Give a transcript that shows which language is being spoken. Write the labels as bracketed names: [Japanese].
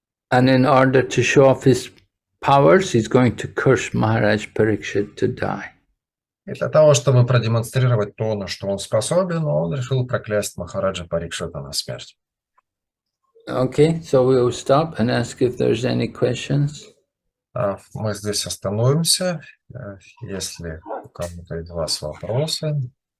[English] And in order to show off his powers, he's going to curse Maharaj Parikshit to die. [Russian] И для того, чтобы продемонстрировать то, на что он способен, он решил проклясть Махараджа Парикшита на смерть. [English] Okay, so we will stop and ask if there's any questions. [Russian] Мы здесь остановимся. Если у кого-то из вас вопросы.